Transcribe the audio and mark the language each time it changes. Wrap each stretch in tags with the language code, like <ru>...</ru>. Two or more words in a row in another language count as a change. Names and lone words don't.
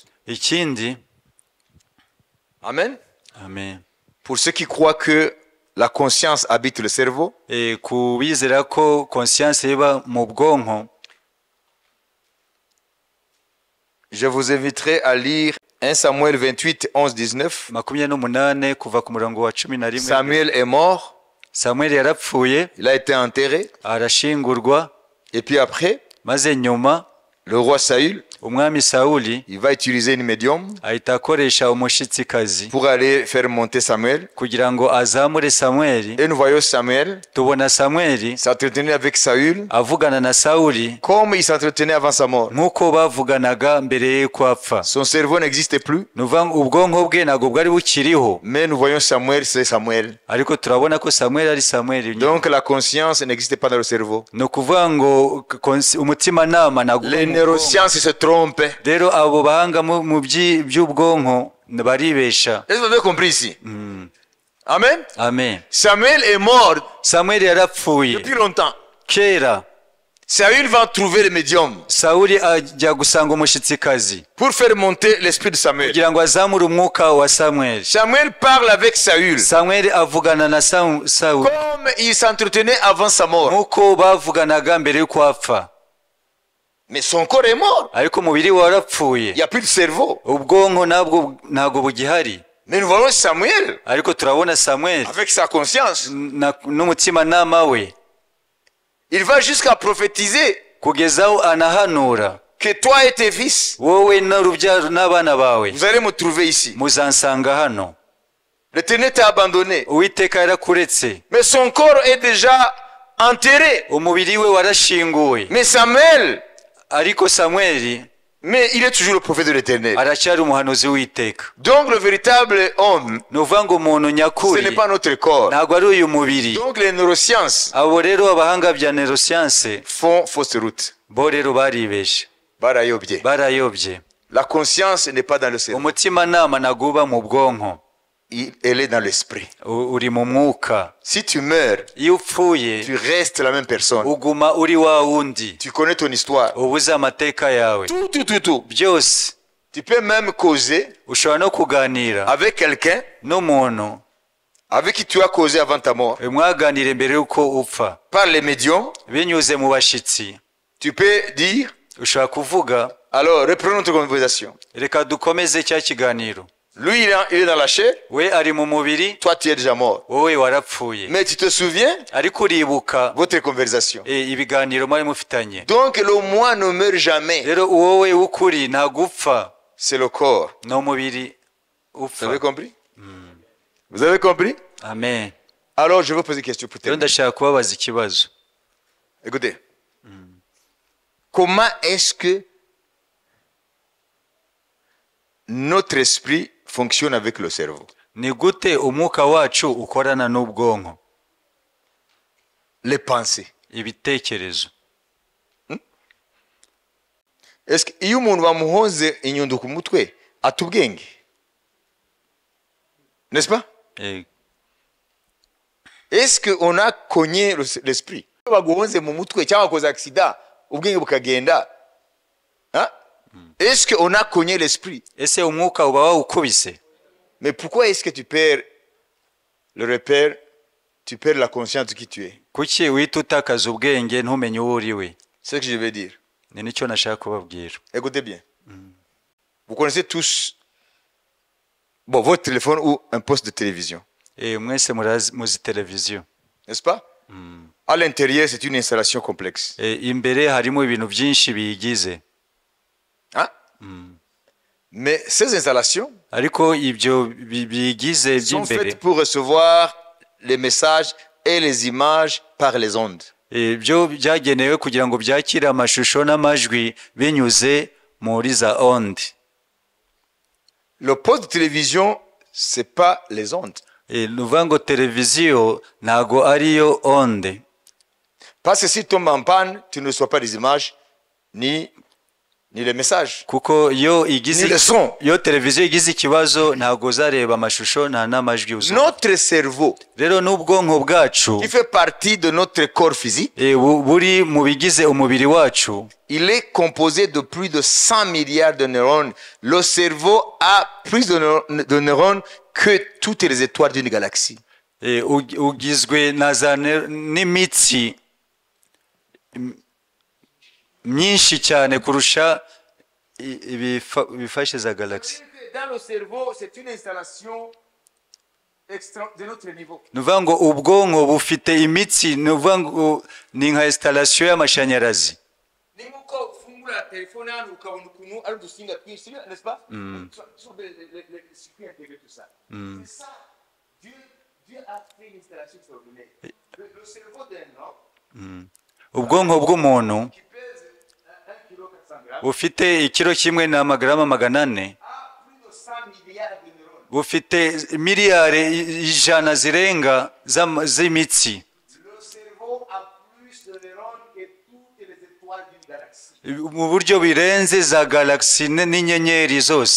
<rw>Ikindi, Amen. amen.</rw> <fr>Pour ceux qui croient que la conscience habite le cerveau,</fr> <rw>Kubizera ko conscience iba mu bwonko,</rw> <fr>je vous inviterai à lire 1 Samuel 28, 11, 19.</fr> <rw>28 kuva ku murongo wa 11.</rw> <fr>Samuel est mort,</fr> <rw>Samuel yarapfuye</rw> <fr>il a été enterré.</fr> <rw>arashingurwa,</rw> <fr>Et puis après,</fr> <rw>maze nyuma</rw> <fr>le roi Saül,</fr> <rw>umwami Sawuli</rw> <fr>il va utiliser une médium</fr> <rw>ahita akoresha umushitsikazi</rw> <fr>pour aller faire monter Samuel.</fr> <rw>kugira ngo azamure Samweli.</rw> <fr>Et nous voyons Samuel</fr> <rw>Tubona Samweli</rw> <fr>s'entretenir avec Saül</fr> <rw>avugana na Sawuli</rw> <fr>comme il s'entretenait avant sa mort.</fr> <rw>nk'uko bavuganaga mbere y'uko apfa.</rw> <fr>Son cerveau n'existe plus,</fr> <rw>Nuva ubwonko bwe ntabwo bwari bukiriho,</rw> <fr>mais nous voyons Samuel, c'est Samuel.</fr> <rw>ariko turabona ko Samweli ari Samweli.</rw> <fr>Donc la conscience n'existe pas dans le cerveau.</fr> <rw>Ni ukuvuga ngo umutimanama ntabwo</rw> <fr>Les neurosciences se trompent.</fr> <rw>rero abo bahanga mu by'ubwonko baribesha.</rw> <fr>Est-ce que vous avez compris ici? Amen. Amen. Samuel est mort</fr> <rw>Samweli yarapfuye</rw> <fr>depuis longtemps.</fr> <rw>kera.</rw> <fr>Saül va trouver le médium</fr> <rw>Sawuli ajya gusanga umushitsikazi</rw> <fr>pour faire monter l'esprit de Samuel.</fr> <rw>kugira ngo azamure umwuka wa Samweli.</rw> <fr>Samuel parle avec Saül</fr> <rw>Samweli avugana na Sawuli</rw> <fr>comme il s'entretenait avant sa mort.</fr> <rw>nk'uko bavuganaga mbere y'uko apfa,</rw> <fr>Mais son corps est mort.</fr> <rw>ariko umubiri we warapfuye,</rw> <fr>Il n'y a plus de cerveau.</fr> <rw>ubwonko ntabwo bugihari.</rw> <fr>Mais nous voyons Samuel</fr> <rw>Ariko turabona Samweli</rw> <fr>avec sa conscience.</fr> <rw>n'umutimanama we</rw> <fr>Il va jusqu'à prophétiser</fr> <rw>kugeza aho anahanura,</rw> <fr>que toi et tes fils,</fr> <rw>wowe n'urubyaro n'abana bawe</rw> <fr>vous allez me trouver ici.</fr> <rw>muzansanga hano.</rw> <fr>L'Éternel t'a abandonné.</fr> <rw>Uwiteka yarakuretse,</rw> <fr>Mais son corps est déjà enterré.</fr> <rw>umubiri we warashinguwe,</rw> <fr>Mais Samuel,</fr> <rw>ariko Samweli</rw> <fr>mais il est toujours le prophète de l'Éternel.</fr> <rw>aracyari umuhanuzi w'Uwiteka.</rw> <fr>Donc le véritable homme,</fr> <rw>Ni ukuvuga ngo umuntu</rw> <fr>ce</fr> <rw>nyakuri</rw> <fr>n'est pas notre corps.</fr> <rw>ntabwo ari uyu mubiri.</rw> <fr>Donc les neurosciences</fr> <rw>Abo rero abahanga bya neuroscience</rw> <fr>font fausse route.</fr> <rw>bo rero baribeshe, Barayobye. barayobye.</rw> <fr>La conscience n'est pas dans le cerveau.</fr> <rw>Umutimanama ntabwo uba mu bwonko,</rw> <fr>Elle est dans l'esprit.</fr> <rw>uri mu mwuka.</rw> <fr>Si tu meurs,</fr> <rw>Iyo upfuye</rw> <fr>tu restes la même personne.</fr> <rw>uguma uri wa wundi,</rw> <fr>Tu connais ton histoire.</fr> <rw>uba uzi amateka yawe</rw> <fr>Tout.</fr> <rw>byose.</rw> <fr>Tu peux même causer</fr> <rw>Ushobora no kuganira</rw> <fr>avec quelqu'un</fr> <rw>n'umuntu</rw> <fr>avec qui tu as causé avant ta mort.</fr> <rw>mwaganire mbere y'uko upfa,</rw> <fr>Par les médiums,</fr> <rw>binyuze mu bashitsi.</rw> <fr>tu peux dire,</fr> <rw>Ushobora kuvuga,</rw> <fr>alors reprenons notre conversation.</fr> <rw>reka dukomeze cya kiganiro.</rw> <fr>Lui, il est dans la chair,</fr> <rw>We ari mu mubiri,</rw> <fr>toi, tu es déjà mort.</fr> <rw>wowe warapfuye,</rw> <fr>Mais tu te souviens,</fr> <rw>ariko uribuka</rw> <fr>votre conversation.</fr> <rw>ibiganiro mwari mufitanye.</rw> <fr>Donc le moi ne meurt jamais.</fr> <rw>Rero wowe w'ukuri ntabwo upfa,</rw> <fr>C'est le corps.</fr> <rw>ni umubiri</rw> <fr>Vous</fr> <rw>upfa.</rw> <fr>avez compris? Vous avez compris? Amen. Alors je vais poser une question pour</fr> <rw>Rero</rw> <fr>terminer.</fr> <rw>ndashaka kubabaza ikibazo.</rw> <fr>Écoutez. Comment est-ce que notre esprit fonctionne avec le cerveau?</fr> <rw>Ni gute umwuka wacu ukorana n'ubwonko?</rw> <fr>Les pensées.</fr> <rw>Ibitekerezo.</rw> <fr>Est-ce que</fr> <rw>iyo umuntu bamuhoze inyundo ku mutwe ata ubwenge?</rw> <fr>N'est-ce pas? Est-ce qu'on a cogné l'esprit?</fr> <rw>Iyo baguhoze mu mutwe cyangwa wakoze accident ubwenge bukagenda,</rw> <fr>hein? Est-ce qu'on a cogné l'esprit?</fr> <rw>Ese umwuka uba wawukubise?</rw> <fr>Mais pourquoi est-ce que tu perds le repère, tu perds la conscience de qui tu es?</fr> <rw>Kuki wita utakaza ubwenge ntumenye uwo uri we?</rw> <fr>C'est ce que je veux dire.</fr> <rw>Ni nicyo nashaka kubabwira.</rw> <fr>Écoutez bien. Vous connaissez tous votre téléphone ou un poste de télévision,</fr> <rw>Mwese muzi televiziyo,</rw> <fr>n'est-ce pas? À l'intérieur, c'est une installation complexe.</fr> <rw>imbere harimo ibintu byinshi biyigize.</rw> <fr>Hein? Mais ces installations</fr> <rw>Ariko ibyo biyigize</rw> <fr>sont</fr> <rw>by'imbere</rw> <fr>faites pour recevoir les messages et les images par les ondes.</fr> <rw>byo byagenewe kugira ngo byakire amashusho n'amajwi binyuze muri za onde.</rw> <fr>Le poste de télévision, c'est pas les ondes.</fr> <rw>Nuvuga ngo televiziyo ntago ariyo onde.</rw> <fr>Parce que si tu tombes en panne, tu ne reçois pas les images ni les messages.</fr> <rw>Kuko yo</rw> <fr>Ni le son.</fr> <rw>televiziyo igize ikibazo ntago zareba amashusho nta n'amajwi uzumva.</rw> <fr>Notre cerveau,</fr> <rw>Rero n'ubwonko bwacu</rw> <fr>qui fait partie de notre corps physique,</fr> <rw>buri mu bigize umubiri wacu,</rw> <fr>il est composé de plus de 100 milliards de neurones. Le cerveau a plus de neurones que toutes les étoiles d'une galaxie.</fr> <rw>ugizwe na za n'imitsi myinshi cyane kurusha ibifashe za galaxy.</rw> <fr>dans le cerveau, c'est une installation de notre niveau.</fr> <rw>ni ukuvuga ngo ubwonko bufite imitsi ni ukuvuga ngo ni nka installation y'amashanyarazi Ni nk'uko ufungura telefone hano ukabona ukuntu ari udusinga twinshi,</rw> <fr>n'est-ce pas? Sur les circuits intégrés, tout ça. C'est ça. Dieu a fait une installation extraordinaire. Le cerveau d'un homme</fr> <rw>ubwonko bw'umuntu</rw> <fr>qui pèse 1 kg 400 grammes</fr> <rw>bufite ikiro kimwe n'amagarama 400</rw> <fr>a plus de 100 milliards de neurones.</fr> <rw>bufite miliyari 100 zirenga z'imitsi</rw> <fr>Le cerveau a plus de neurones que toutes les étoiles d'une galaxie.</fr> <rw>mu buryo birenze za galaxy n'inyenyeri zose.</rw>